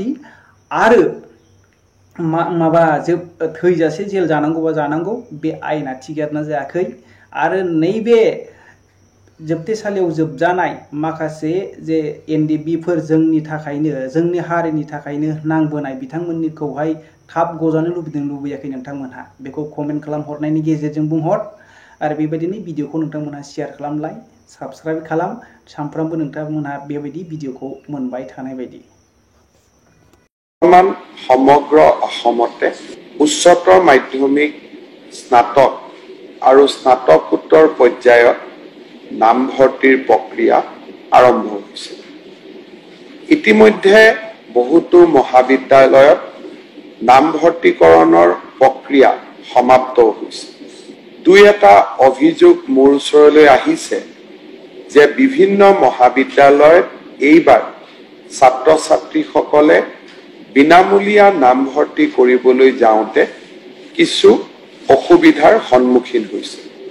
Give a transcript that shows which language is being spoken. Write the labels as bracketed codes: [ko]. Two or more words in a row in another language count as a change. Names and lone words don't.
[brx] आरो माबा थैजासे जेल जानांगौबा जानांगौ बे आयेना थिगारना जायाखै आरो नैबे जोबथेसालियाव जोबजानाय माखासे जे एनडिबिफोर जोंनि थाखायनो जोंनि हारिनि थाखायनो नांबोनाय बिथांमोननिखौहाय थाब गजानो लुबैयाखै नोंथांमोनहा बेखौ कमेन्ट खालामहरनायनि गेजेरजों बुंहर आरो बेबायदिनो भिडिअखौ नोंथांमोनहा शेयार खालामलाय साबस्क्राइब खालाम सानफ्रामबो नोंथांमोनहा बेबायदि भिडिअखौ मोनबाय थानाय बायदि [as] সমগ্র অসমতে উচ্চতৰ মাধ্যমিক স্নাতক আৰু স্নাতকোত্তৰ পৰ্যায়ত নামভৰ্তিৰ প্ৰক্ৰিয়া আৰম্ভ হৈছে ইতিমধ্যে বহুতো মহাবিদ্যালয়ত নামভৰ্তিকৰণৰ প্ৰক্ৰিয়া সমাপ্ত হৈছে দুই এটা অভিযোগ মোৰ ওচৰলৈ আহিছে যে বিভিন্ন মহাবিদ্যালয়ত এইবাৰ ছাত্ৰ ছাত্ৰীসকলে বিনামূলীয়া নামভৰ্তি কৰিবলৈ যাওঁতে কিছু অসুবিধাৰ সন্মুখীন হৈছে